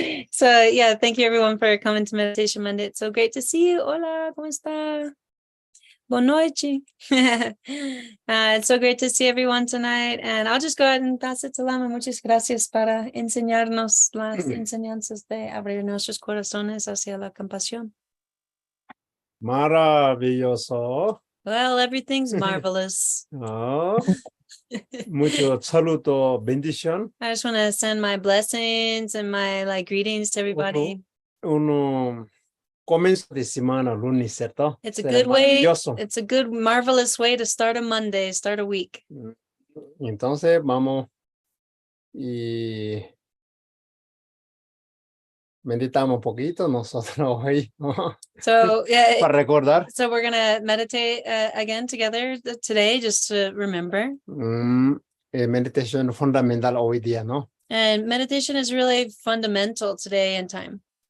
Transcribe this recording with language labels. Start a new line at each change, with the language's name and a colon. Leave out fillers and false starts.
English: So yeah, thank you everyone for coming to Meditation Monday. It's so great to see you.
Spanish: Hola, ¿cómo está?
Portuguese: Boa noite.
English: It's so great to see everyone tonight. And I'll just go ahead and pass it to Lama.
Spanish: Muchas gracias para enseñarnos las enseñanzas de abrir nuestros corazones hacia la compasión. Maravilloso.
English: Well, everything's marvelous.
Spanish: Mucho saludo, bendición.
English: I just want to send my blessings and my greetings to everybody.
Spanish: Uno comienzo de semana, lunes, ¿cierto?
English: It's a good way. It's a good, marvelous way to start a Monday, start a week.
Spanish: Entonces vamos y meditamos un poquito nosotros hoy.
English: So yeah,
Spanish: para recordar.
English: So we're gonna meditate again together today, just to remember.
Spanish: Meditation fundamental hoy día, ¿no?
English: And meditation is really fundamental today in time.